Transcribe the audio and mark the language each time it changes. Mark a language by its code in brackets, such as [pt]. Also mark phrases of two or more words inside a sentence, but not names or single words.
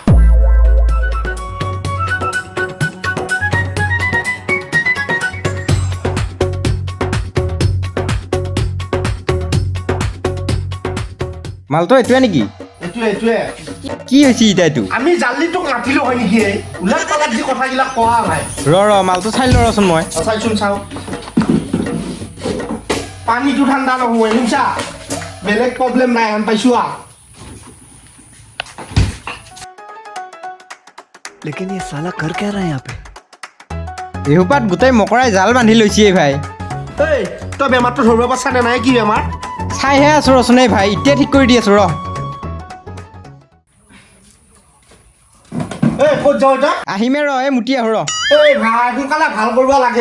[as] মালটো এইটোৱে নেকি এইটোৱে কি হৈছে এতিয়া এইটো আমি জাল্লিটোক মাতিলো হয় নেকি উলাট পালাট যি কথাবিলাক কোৱা ভাই ৰ মালটো চাই লৰচোন মই চাইচোন চাওঁ পানীটো ঠাণ্ডা নহয় শুনছা বেলেগ প্ৰব্লেম নাই হেন পাইছো [hi] लेकिन ये साला कर क्या रहा है यहाँ पे [as] এসোপাত গোটেই মকৰাই জাল বান্ধি লৈছে ভাই এই তই বেমাৰটো ধৰিব পাৰছা নে নাই কি বেমাৰ চাইহে আছো ৰচোন এই ভাই এতিয়া ঠিক কৰি দি আছো ৰ এই ক'ত যাওঁ এতিয়া আহিমে ৰ এই মুটি আহো ৰ এই ভাই সোনকালে ভাল কৰিব লাগে